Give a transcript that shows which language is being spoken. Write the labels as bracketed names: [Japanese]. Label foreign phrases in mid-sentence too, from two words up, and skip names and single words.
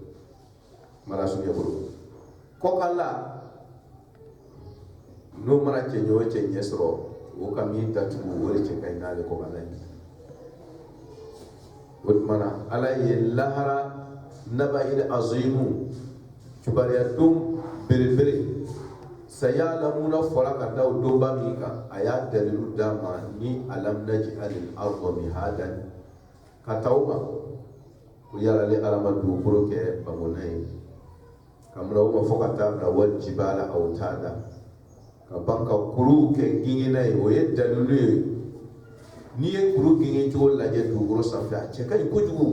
[Bambara] Mara sunya bolo kɔkala n'o mana cɛ ɲɛ o cɛ ɲɛ sɔrɔ o ka min datugu o de cɛ ka ɲi n'ale kɔkala ye. O tuma na ala ye lahara [Arabic] النبإ العظيم [Bambara] kibaruya don belebele sayalamuna fɔra ka da o donba min kan a y'a dalilu d'a ma ni [Arabic] ألم نجعل الأرض مهادا [Bambara] ka taa o ma ko yala ale ala ma dugukolo kɛ bangona ye ka bila o ma fɔ ka taa bila [Arabic] والجبال أوتادا [Bambara] ka ban ka kuru kɛ gingina ye o ye dalilu ye. N'i ye kuru gingin cogo lajɛ dugukolo sanfɛ a cɛ ka ɲi kojugu.